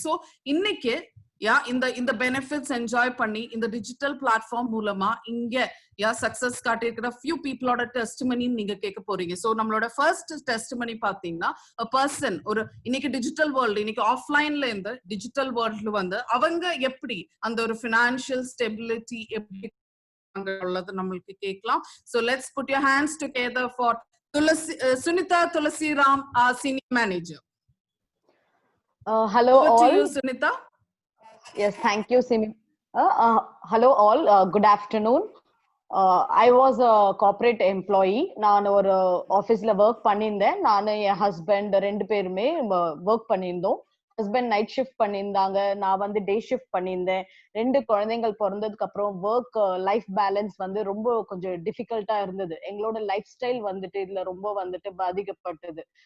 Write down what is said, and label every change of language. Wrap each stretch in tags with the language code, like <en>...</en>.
<ta>So இன்னைக்கு இந்த benefits enjoy பண்ணி இந்த டிஜிட்டல் பிளாட்ஃபார்ம் மூலமா இங்க சக்சஸ் காட்டியிருக்கிற ஃபியூ பீப்புளோட டெஸ்டிமனி நீங்க கேட்க போறீங்க. சோ நம்மளோட ஃபர்ஸ்ட் டெஸ்டிமனி பாத்தீங்கன்னா பர்சன், ஒரு இன்னைக்கு டிஜிட்டல் வேர்ல்டு, இன்னைக்கு ஆஃப்லைன்ல இருந்து டிஜிட்டல் வேர்ல்டு வந்து அவங்க எப்படி அந்த ஒரு ஃபினான்ஷியல் ஸ்டெபிலிட்டி எப்படி உள்ளது நம்மளுக்கு கேட்கலாம்.</ta> <en>So let's put your hands together for Sunita Tulasiram, our senior manager. Hello Over all. to you, Sunita. Yes, thank you, Simi. Hello all. Good afternoon. I was a corporate employee.</en> <ta>நான் ஒரு ஆபீஸ்ல work பண்ணியிருந்தேன். நானும் என் husband 2 பேருமே work பண்ணியிருந்தோம். Husband night shift பண்ணியிருந்தாங்க, நான் வந்து டே ஷிஃப்ட் பண்ணியிருந்தேன். 2 குழந்தைகள் பிறந்ததுக்கு அப்புறம் ஒர்க் லைஃப் பேலன்ஸ் வந்து ரொம்ப கொஞ்சம் டிஃபிகல்ட்டா இருந்தது. எங்களோட லைஃப் ஸ்டைல் வந்துட்டு இதுல ரொம்ப வந்துட்டு பாதிக்கப்பட்டது.</ta>